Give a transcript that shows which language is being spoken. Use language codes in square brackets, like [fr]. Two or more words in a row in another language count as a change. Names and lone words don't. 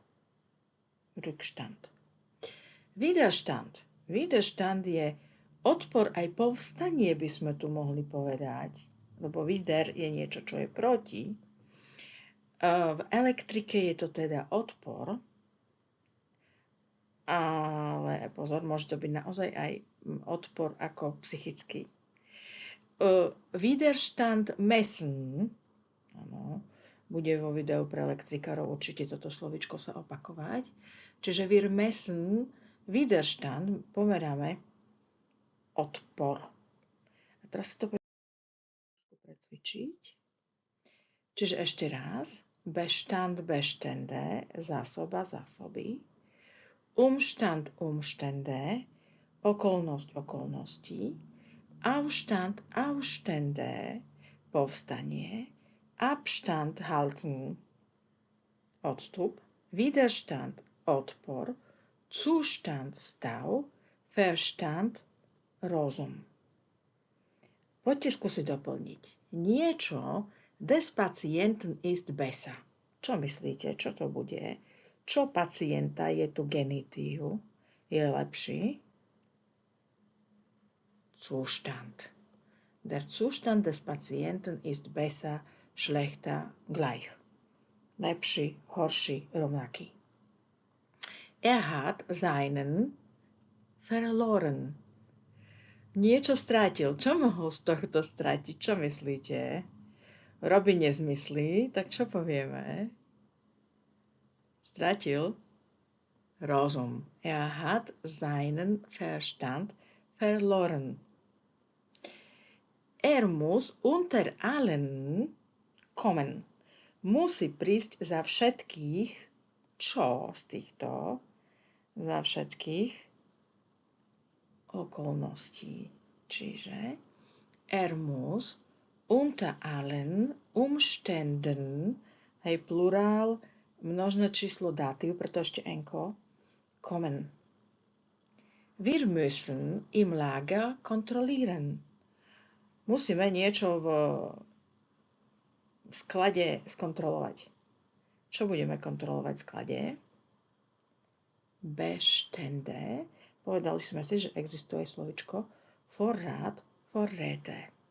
[de] Rückstand. Widerstand. [sk] Widerstand je odpor aj povstanie, by sme tu mohli povedať, lebo wider je niečo, čo je proti. V elektrike je to teda odpor, ale pozor, môže to byť naozaj aj odpor ako psychický. [de] Widerstand messen, [sk] áno, bude vo videu pre elektrikárov určite toto slovičko sa opakovať. [de] Čiže wir messen, Widerstand, [sk] pomeráme odpor. A teraz si to precvičiť. Čiže ešte raz, [de] Bestand, Bestände, [sk] zásoba, zásoby, [de] Umstand, Umstände, [sk] okolnosť, okolností, [de] Aufstand, Aufstände, povstanie, Abstand halten, odstup, Widerstand, [sk] odpor, Zustand, stav, Verstand, rozum. Poďte skúsiť doplniť. [de] Niečo des Patienten ist besser. [sk] Čo myslíte? Čo to bude? Čo pacienta je tu genitív? Je lepší? Zustand. [de] Der Zustand des Patienten ist besser, schlechter, gleich. [sk] Lepší, horší, rovnaký. [de] Er hat seinen verloren. [sk] Niečo strátil. Čo mohol z tohto stratiť? Čo myslíte? Robí nezmysly, tak čo povieme? Stratil rozum. [de] Er hat seinen Verstand verloren. Er muss unter allen kommen. [sk] Musí prísť za všetkých, čo z týchto, za všetkých okolností. [de] Čiže er muss unter allen Umständen, [sk] hej, plurál, množné číslo dátiv, preto ešte enko, [de] kommen. Wir müssen im Lager kontrollieren. [sk] Musíme niečo v sklade skontrolovať. Čo budeme kontrolovať v sklade? Bestände. Povedali sme si, že existuje slovičko [de] Vorrat, Vorräte.